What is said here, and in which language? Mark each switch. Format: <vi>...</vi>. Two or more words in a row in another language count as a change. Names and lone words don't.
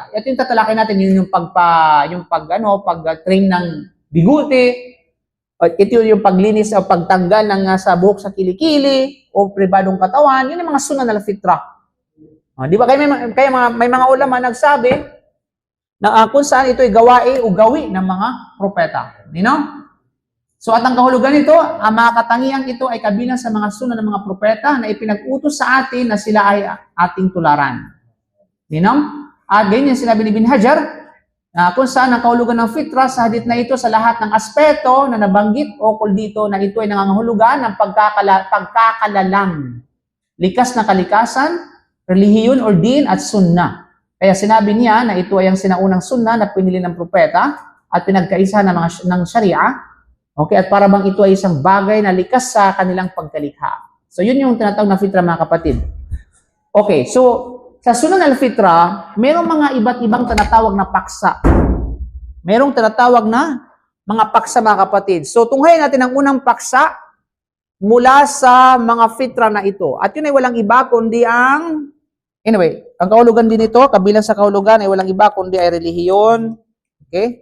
<tl>Ito yung tatalakay natin, yung pag-train ng biguti, ito yung paglinis o pagtanggal ng sa buhok sa kilikili o pribadong katawan, yun yung mga sunnah ng fitra. Di ba? Kaya may mga ulama nagsabi na kung saan ito ay gawain o gawi ng mga propeta.</tl> <en>You know?</en> <tl>So at ang kahulugan nito, ang mga katangiang ito ay kabilang sa mga sunnah ng mga propeta na ipinag-utos sa atin na sila ay ating tularan.</tl> <en>You know?</en> <tl>At ganyan sinabi ni Ibn Hajar, kung saan ang kahulugan ng fitra sa hadith na ito sa lahat ng aspeto na nabanggit o kul dito na ito ay nangangahulugan ng pagkakalalang, likas na kalikasan, relihiyon or din at sunnah. Kaya sinabi niya na ito ay ang sinaunang sunnah na pinili ng propeta at pinagkaisa ng sharia. Okay, at para bang ito ay isang bagay na likas sa kanilang pagkalikha. So yun yung tinatawag na fitra mga kapatid. Okay, so sa</tl> <ar>سنة الفطرة,</ar> <tl>mayroong mga iba't ibang tinatawag na paksa. Mayroong tinatawag na mga paksa mga kapatid. So tunghayin natin ang unang paksa mula sa mga fitra na ito. At yun ay walang iba kundi ang anyway, ang kahulugan din ito, kabilang sa kahulugan ay walang iba kundi ay relihiyon, okay?</tl>